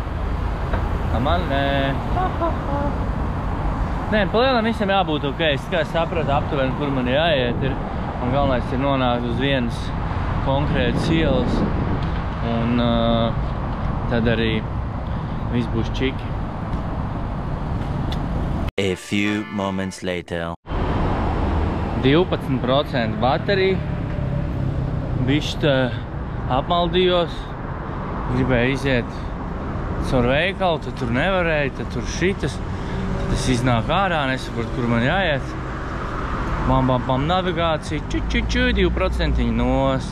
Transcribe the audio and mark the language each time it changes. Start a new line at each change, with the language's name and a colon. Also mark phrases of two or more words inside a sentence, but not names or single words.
Latvian: A man nē. Nē, palielam visam jābūt ok. Es tikai sapratu aptuveni, kur man jāiet ir. Un galvenais ir nonākt uz vienas konkrētas ielas. Un tad arī viss būs čiki.
English: A few moments later.
Latvian: 12% baterija. Bišķi apmaldījos. Gribēju iziet caur veikalu, tad tur nevarēju, tad tur šitas. Tad es iznāku ārā, nesaprotu, kur man jāiet. Bam, navigācija, 2% nost.